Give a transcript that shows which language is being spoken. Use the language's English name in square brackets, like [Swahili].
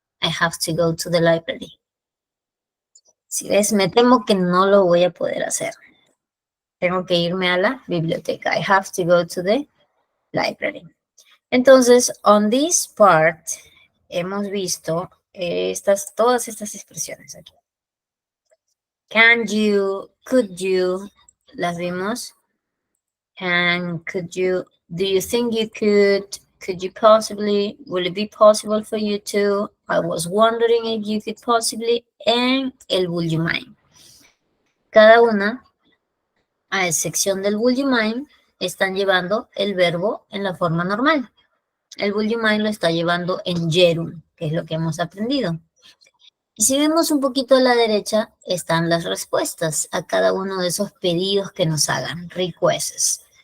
[English] I have to go to the library. [Spanish] Si ves, me temo que no lo voy a poder hacer. Tengo que irme a la biblioteca. [English] I have to go to the library. [Spanish] Entonces, [English] on this part, [Spanish] hemos visto todas estas expresiones aquí. [English] Can you, could you, [Spanish] las vimos. [English] Can, could you, do you think you could you possibly, will it be possible for you to, I was wondering if you could possibly, and el would you mind. [Spanish] Cada una, a excepción del would you mind, están llevando el verbo en la forma normal. El would you mind lo está llevando en gerund, que es lo que hemos aprendido. Y si vemos un poquito a la derecha, están las respuestas a cada uno de esos pedidos que nos hagan, requests.